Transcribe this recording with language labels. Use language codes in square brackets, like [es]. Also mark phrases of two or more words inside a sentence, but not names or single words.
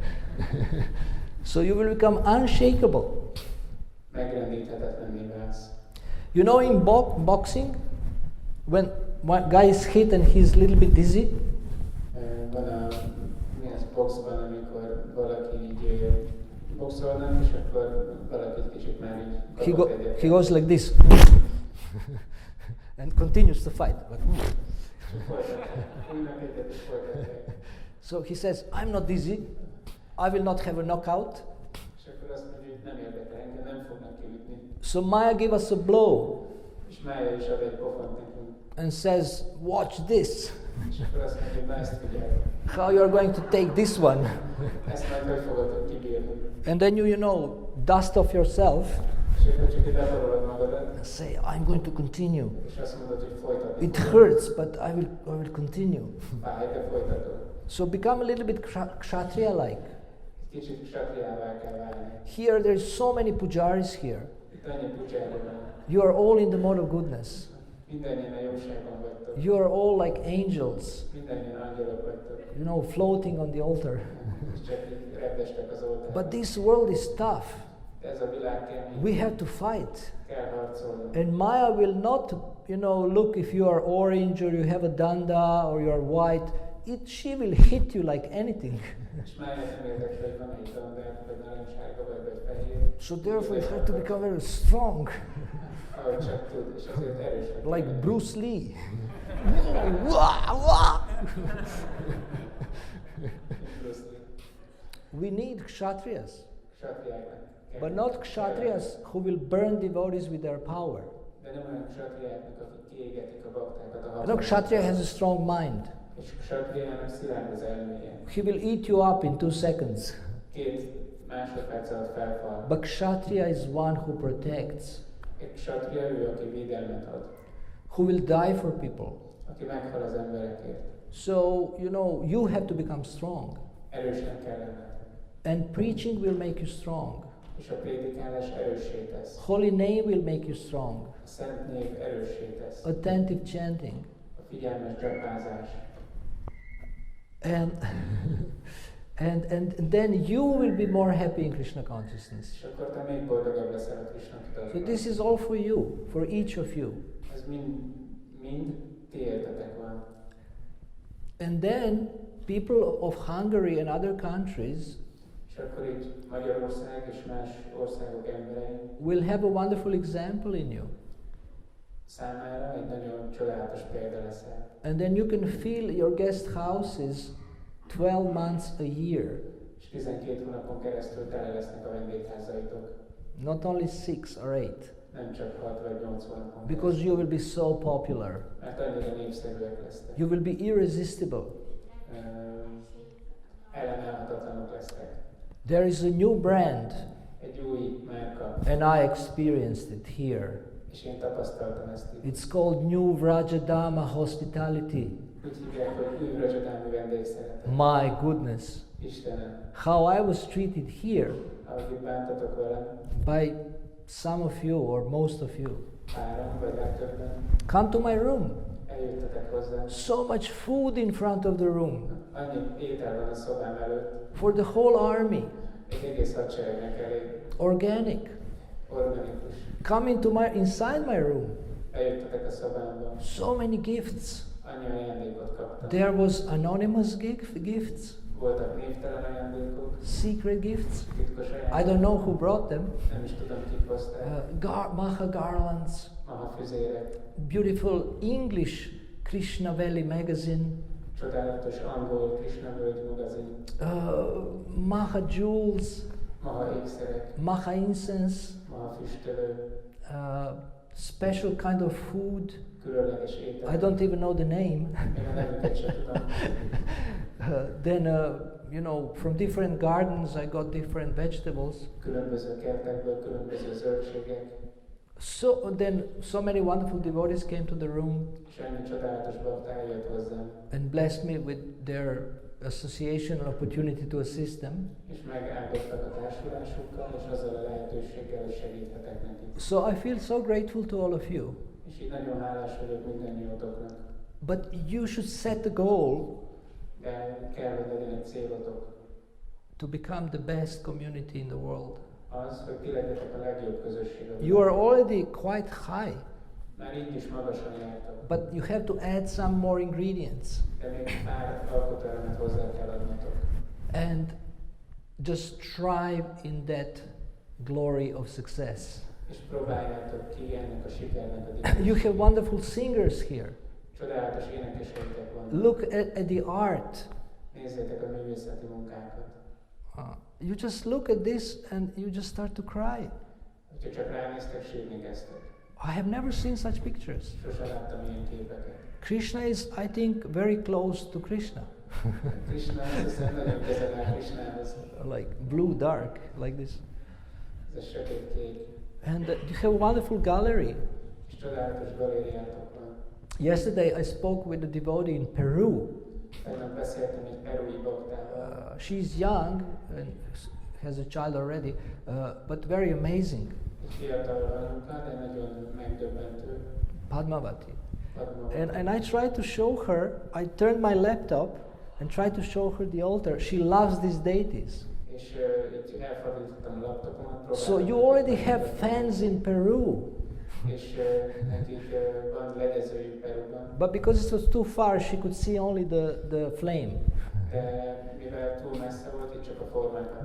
[en] So you will become unshakable. [hu] Megrendíthetetlenné válsz. [en] You know, in boxing, when one guy is hit and he's a little bit dizzy, [hu] Van a boxban, amikor valaki így boxolnak, és akkor valaki egy kicsit már így kapott egyet. [en] he goes like this and continues to fight. So he says, I'm not dizzy, I will not have a knockout. [hu] És akkor azt mondja, hogy nem érdekel engem, nem fognak kiütni. [en] So Maya gave us a blow [hu] És Mája is ad egy pofont nekünk. [en] and says, watch this, [hu] És akkor azt mondja, hogy na ezt figyelj. [en] how you are going to take this one. [hu] Ezt majd hogy fogadod kibírni. [en] And then you dust off yourself [hu] És akkor csak ide bevalod magadat, [en] and say, I'm going to continue. [hu] és azt mondod, hogy folytatod. [en] It hurts, but I will continue. [hu] Fáj, de folytatod. [en] So become a little bit kshatriya-like. [hu] Kicsit satriává kell válni. [en] Here there is so many pujaris here. [hu] Itt annyi pucsára van. [en] You are all in the mode of goodness. [hu] Mindennyian a jóságban vagytok. [en] You are all like angels, [hu] Mindennyian angyalok vagytok. [en] floating on the altar. [hu] És csak így repdestek az oltáron. [en] But this world is tough. [hu] Ez a világ kemény. [en] We have to fight. [hu] Kell harcolni. [en] And Maya will not, look if you are orange or you have a danda or you are white. She will hit you like anything. [hu] És Mája nem érdekel, hogy van egy dandát, vagy narancssárga, vagy fehér. [en] So therefore you have to become very strong, [hu] Ahogy csak tud, és azért erősnek. [en] like [hu] kell. [en] Bruce Lee. Wah, wah. Bruce Lee. We need kshatriyas, [hu] Satriáknak kell. [en] but not kshatriyas who will burn devotees with their power. [hu] De nem olyan satriáknak, akik kiégetik a baktákat a [en] Kshatriya has a strong mind. [hu] És satriának szilárd az elméje. [en] He will eat you up in 2 seconds. [hu] 2 másodperc alatt felfal. [en] But kshatriya is one who protects, [hu] Egy satria ő, aki védelmet ad. [en] who will die for people. [hu] Aki meghal az emberekért. [en] So, you have to become strong. [hu] Erősnek kell lenned. [en] And preaching will make you strong. [hu] És a prédikálás erőssé tesz. [en] Holy name will make you strong. [hu] A szent név erőssé tesz. [en] Attentive chanting. [hu] A figyelmes csapázás. [en] And, and then you will be more happy in Krishna consciousness. [hu] És akkor te még boldogabb leszel a Krishna tudatban. [en] So this is all for you, for each of you. [hu] Ez mind tiédetek van. [en] And then people of Hungary and other countries [hu] És akkor így Magyarország és más országok emberei [en] will have a wonderful example in you. [hu] számára egy nagyon csodálatos példa leszel. [en] And then you can fill your guest houses 12 months a year. [hu] És 12 hónapon keresztül tele lesznek a vendégházaitok. [en] Not only 6 or 8. [hu] nem csak 6 vagy 80 pont. [en] Because you will be so popular. [hu] Mert annyira népszerűek lesztek. [en] You will be irresistible. [hu] Ellenállhatatlanok lesztek. [en] There is a new brand, [hu] Egy új márka. [en] and I experienced it here. [hu] És én tapasztaltam ezt itt. [en] It's called New Vraja Dhama Hospitality. [hu] Úgy hívják, hogy új Vraja vendégszeretet. [en] My goodness. [hu] Istenem, [en] How I was treated here [hu] ahogy itt bántatok velem, [en] by some of you or most of you. [hu] páran vagy legtöbben, [en] Come to my room. [hu] eljöttetek hozzám. [en] So much food in front of the room [hu] Annyi étel van a szobám előtt, [en] for the whole army. [hu] egy egész hadseregnek elég. [en] Organic. [hu] Organikus. [en] Come inside my room. [hu] Eljöttetek a szobámba, [en] So many gifts. [hu] annyi ajándékot kaptam. [en] There was anonymous gifts, [hu] Voltak névtelen ajándékok, [en] secret gifts. [hu] titkos [en] I [hu] ajándékok, [en] don't know who brought them. [hu] nem is tudom kik hozták. [en] Maha garlands, [hu] Maha füzérek, [en] beautiful English Krishna Valley magazine, [hu] csodálatos angol Krishna völgy magazin, [en] Maha jewels, [hu] Maha ékszerek, [en] Maha incense, [hu] Maha füstölő, [en] special kind of food. [hu] különleges étel. [en] I don't even know the name. [hu] Én a nevüket sem tudom. [en] Then, from different gardens I got different vegetables. [hu] Különböző kertekből, különböző zöldségek. [en] So many wonderful devotees came to the room [hu] És ennyi csodálatos bakta eljött hozzám, [en] and blessed me with their association and opportunity to assist them. [hu] és megáldottak a társulásukkal, és azzal a lehetőséggel, hogy segíthetek nekik. [en] So I feel so grateful to all of you. [hu] És így nagyon hálás vagyok mindannyiótoknak. [en] But you should set the goal [hu] De kell, hogy legyen egy célotok. [en] to become the best community in the world. [hu] Az, hogy ti legyetek a legjobb közösség. [en] You are already quite high, [hu] Már így is magasan jártok. [en] but you have to add some more ingredients. [hu] De még pár alkotóelemet hozzá kell adnotok. [en] And just strive in that glory of success. [hu] És próbáljátok ki ennek a sikernek a dicsőségét. [en] You have wonderful singers here. [hu] Csodálatos énekeseitek van. [en] Look at the art. [hu] Nézzétek a művészeti munkákat. [en] You just look at this and you just start to cry. [hu] Hogyha csak ránéztek, sírni kezdtek. [en] I have never seen such pictures. [hu] Sose láttam ilyen képeket. [en] Krishna is, I think, very close to Krishna. [hu] Krishna, azt hiszem, nagyon közel áll Krishnához. [en] Like blue, dark, like this. [hu] Ez a sötét kék. [en] And you have a wonderful gallery. [hu] És csodálatos galériátok van. [en] Yesterday I spoke with a devotee in Peru. [hu] Tegnap beszéltem egy perui baktával. [en] She's young and has a child already, but very amazing. [hu] Egy fiatal anyuka, de nagyon megdöbbentő. [en] Padmavati. [hu] Padmavati. [en] And I tried to show her, I turned my laptop and tried to show her the altar. She loves these deities. [hu] És itt elfordítottam a laptopomat. [en] So you already have fans in Peru. [hu] És nekik van legyezőjük Peruban. [en] But because it was too far, she could see only the flame. [hu] De mivel túl messze volt, itt csak a formát.